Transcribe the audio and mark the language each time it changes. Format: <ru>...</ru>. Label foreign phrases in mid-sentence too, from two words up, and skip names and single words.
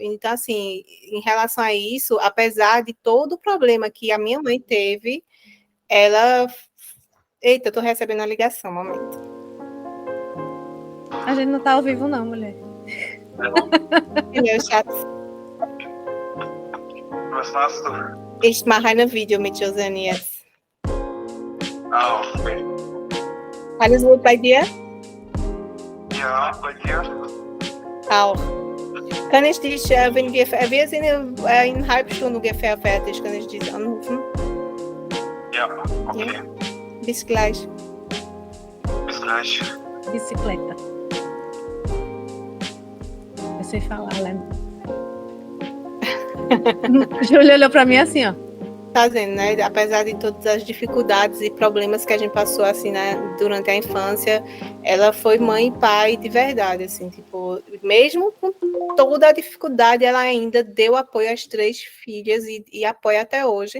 <pt>Então, assim, em relação a isso, apesar de todo o problema que a minha mãe teve, ela... Eita, eu tô recebendo a ligação, um momento. A gente não tá ao vivo, não, mulher. Meu chat.</pt> <de>Was machst du? Ich mache ein Video mit Josiane jetzt. Ah, okay. Alles gut bei dir? Ja, bei dir? Auch. Kann ich dich, wir sind in einer halben Stunde ungefähr fertig, kann ich dich anrufen? Ja, okay. Ja. Bis gleich. Bis gleich.</de> <pt>Bicicleta. Eu sei falar alemão. Júlia olhou para mim assim, ó. Tá dizendo, né? Apesar de todas as dificuldades e problemas que a gente passou assim, né, durante a infância, ela foi mãe e pai de verdade, assim, tipo, mesmo com toda a dificuldade, ela ainda deu apoio às 3 filhas e apoia até hoje.</pt>